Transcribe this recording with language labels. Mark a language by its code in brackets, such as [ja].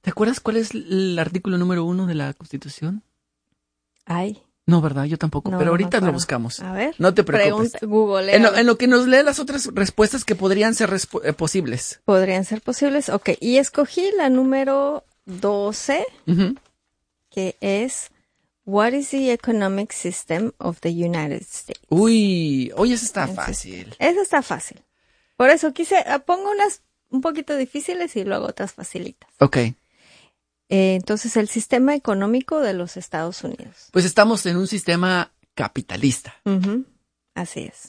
[es] ¿Te acuerdas cuál es el artículo número 1 de la Constitución? Ay. No, ¿verdad? Yo tampoco, no, pero ahorita lo buscamos. A ver. No te preocupes. Pregunta, Google. En lo que nos lee las otras respuestas que podrían ser posibles. Podrían ser posibles, ok. Y escogí la número 12, uh-huh. que es, [en] What is the economic system of the United States? [es] Uy, hoy esa está entonces, fácil. Esa está fácil. Por eso quise, pongo unas un poquito difíciles y luego otras facilitas. Ok. Entonces, el sistema económico de los Estados Unidos. Pues estamos en un sistema capitalista. Uh-huh. Así es.